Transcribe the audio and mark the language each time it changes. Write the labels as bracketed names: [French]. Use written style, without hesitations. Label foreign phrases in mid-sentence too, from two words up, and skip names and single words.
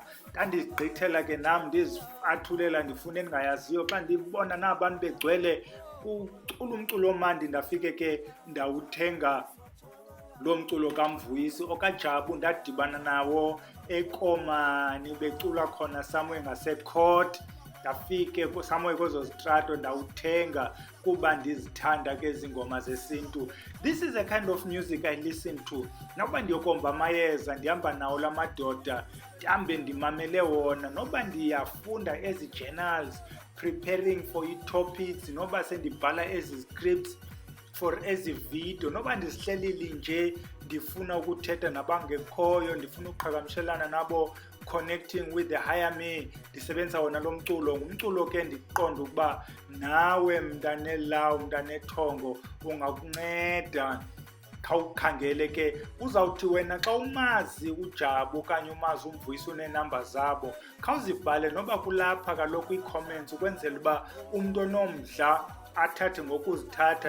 [Xhosa] Ndandizigqithela ke nam ndizifathulela ndifuna endingayaziyo, xa ndibona nabantu begcwele kucula umculo omandi, ndafike ke ndawuthenga lo mculo kaMvuyisi. OkaJabu ndadibana nawo eKomani becula khona somewhere ngaseCourt, ndafike somewhere kwezo zitrato ndawuthenga kuba ndizithanda ke ezi ngoma zesintu. [English] This is a kind of music I listen to. [Xhosa] Noba ndiyokomba amayeza ndihamba nawo la madoda, ndihambe ndimamele wona, noba ndiyafunda ezi journals [English] preparing for [Xhosa] i-topics, noba sendibhala ezi [English] scripts for [Xhosa] ezi video, noba ndizihlelile nje ndifuna ukuthetha nabangekhoyo, ndifuna uqhagamshelana nabo, [English] connecting with the higher me, [Xhosa] ndisebenzisa wona lo mculo. Ngumculo ke ndiqonda ukuba nawe mntanelawo, mntanethongo, ungakunceda. Khawukhangele ke, uzawuthi wena xa umazi uJabu okanye umazi uMvuyisi uneenamba zabo, khawuzibhale noba kulapha kaloku ii-comments, ukwenzela uba umntu onomdla athathe ngokuzithatha.